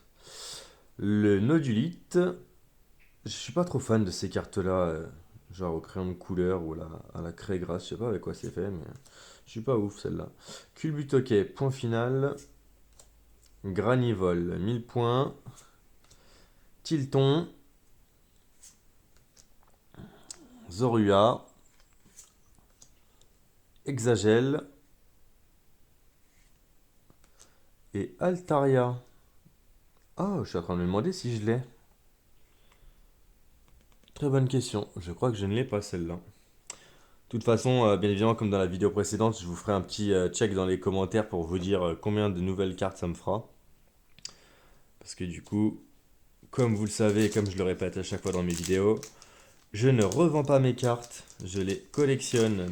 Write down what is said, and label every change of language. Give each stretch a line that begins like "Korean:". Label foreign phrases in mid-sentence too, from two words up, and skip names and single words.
French: Le nodulite. Je suis pas trop fan de ces cartes-là, genre au crayon de couleur ou à la craie grasse, je sais pas avec quoi c'est fait, mais je suis pas ouf celle-là. Culbutoquet, point final. Granivol, 1000 points. Tilton. Zorua. Exagel. Et Altaria. Oh, je suis en train de me demander si je l'ai. Très bonne question. Je crois que je ne l'ai pas celle-là. De toute façon, bien évidemment, comme dans la vidéo précédente, je vous ferai un petit check dans les commentaires pour vous dire combien de nouvelles cartes ça me fera. Parce que du coup, comme vous le savez, et comme je le répète à chaque fois dans mes vidéos, je ne revends pas mes cartes, je les collectionne.